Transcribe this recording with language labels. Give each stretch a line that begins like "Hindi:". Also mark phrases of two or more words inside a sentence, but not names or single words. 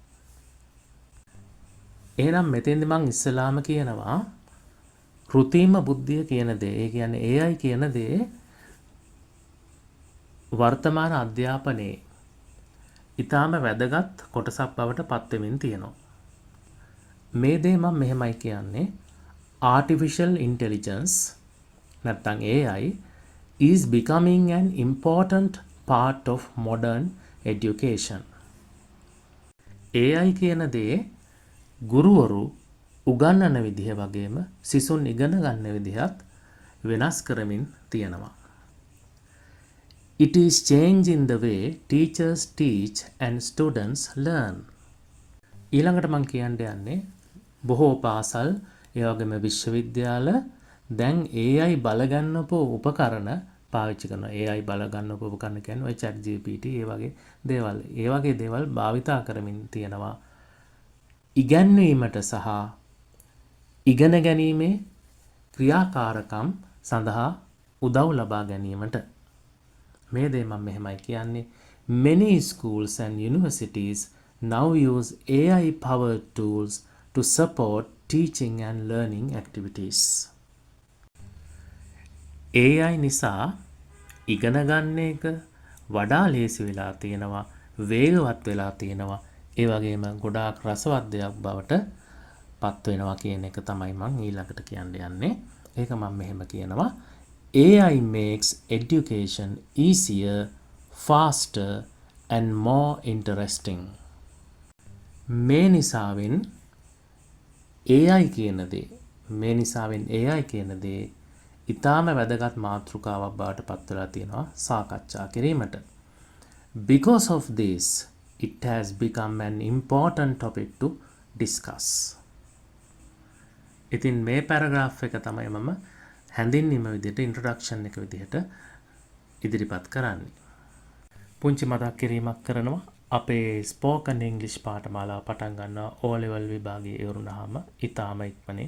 Sinhala: එහෙනම් මෙතෙන්දි මම ඉස්සලාම කියනවා කෘත්‍රිම බුද්ධිය කියන දේ, ඒ කියන්නේ AI කියන දේ වර්තමාන අධ්‍යාපනයේ ඊටාම වැදගත් කොටසක් බවට පත් වෙමින් තියෙනවා. මේ දේ මම මෙහෙමයි කියන්නේ
English: artificial intelligence නැත්නම් AI is becoming an important part of modern education.
Sinhala: AI කියන දේ ගුරුවරු උගන්වන විදිහ වගේම සිසුන් ඉගෙන ගන්න විදිහත් වෙනස් කරමින් තියෙනවා.
English: It is changing the way teachers teach and students learn.
Sinhala: ඊළඟට මම කියන්න යන්නේ බොහෝ පාසල් ඒ වගේම විශ්වවිද්‍යාල දැන් AI බලගන්නපු උපකරණ පාවිච්චි කරනවා. AI බලගන්නපු උපකරණ කියන්නේ ඔය chat GPT ඒ වගේ දේවල්. ඒ වගේ දේවල් භාවිතා කරමින් තියෙනවා. ඉගැන්වීමට සහ ඉගෙන ගැනීමේ ක්‍රියාකාරකම් සඳහා උදව් ලබා ගැනීමට. මේ දේ මම මෙහෙමයි කියන්නේ
English: many schools and universities now use AI powered tools to support teaching and learning activities.
Sinhala: AI නිසා ඉගෙන ගන්න එක වඩා ලේසි වෙලා තියෙනවා, වේගවත් වෙලා තියෙනවා. ඒ වගේම ගොඩාක් රසවත් දෙයක් බවට පත් වෙනවා කියන එක තමයි මම ඊළඟට කියන්න යන්නේ. ඒක මම මෙහෙම කියනවා
English: AI makes education easier, faster and more interesting.
Sinhala: මේ නිසාවෙන් AI කියන දේ ඊටාම වැදගත් මාතෘකාවක් බවට පත් වෙලා තියෙනවා සාකච්ඡා කිරීමට.
English: Because of this, it has become an important topic to discuss.
Sinhala: ඉතින් මේ පැරග්‍රාෆ් එක තමයි මම හැඳින්වීම විදිහට ඉන්ට්‍රොඩක්ෂන් එක විදිහට ඉදිරිපත් කරන්නේ. පුංචි මතක් කිරීමක් කරනවා අපේ
English: spoken English
Sinhala: පාඨමාලාව පටන් ගන්නවා O level විභාගයේ ඉවරුනහම ඉතාම ඉක්මනින්.